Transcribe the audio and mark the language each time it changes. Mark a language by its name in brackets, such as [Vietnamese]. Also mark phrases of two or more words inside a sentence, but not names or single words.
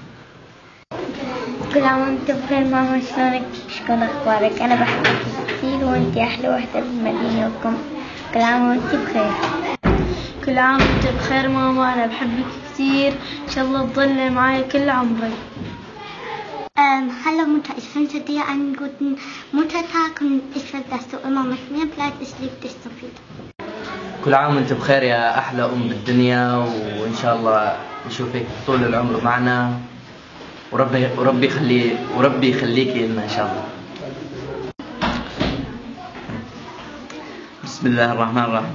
[Arabic] كل عام وانت بخير ماما، شلونك؟ شكون اخبارك؟ انا بحبك كثير، وانت احلى وحده بالمدينه. كل عام وانت بخير. كل عام وانت بخير ماما، انا بحبك كثير. ان شاء الله تضلي معي كل عمري. [German] Hallo Mutter, ich wünsche dir einen guten Muttertag und ich will, dass du immer mit mir bleibst. Ich liebe dich so viel. [Arabic] كل عام وانت بخير يا أحلى أم بالدنيا، وإن شاء الله نشوفك طول العمر معنا، وربي يخليكي لنا إن شاء الله. بسم الله الرحمن الرحيم.